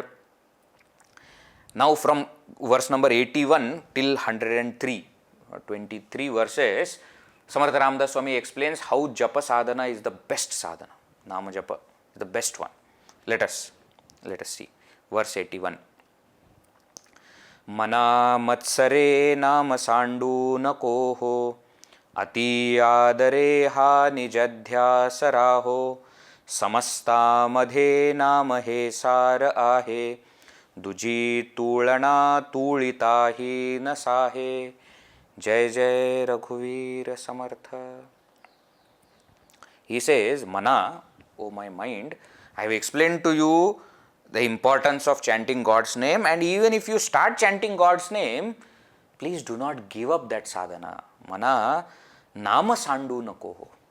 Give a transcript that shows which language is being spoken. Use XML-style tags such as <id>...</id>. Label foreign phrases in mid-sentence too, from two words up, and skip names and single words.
<en>Now, from verse number 81 till 103, 23 verses, Samarth Ramdas Swami explains how japa sadhana is the best sadhana. Nama japa is the best one. Let us see. Verse 81.</en> <mr>मना मत्सरे नामा सांडू नकोहो अती आदरे हा निजध्या सराहो समस्तामध्ये नाम हे सार आहे, दुजी तुळना तुळिताही न साहे. जय जय रघुवीर समर्थ.</mr> <en>He says, Mana, O my mind, I have explained to you the importance of chanting God's name, and even if you start chanting God's name, please do not give up that sadhana.</en> <mr>मना, नाम सांडू नको हो.</mr>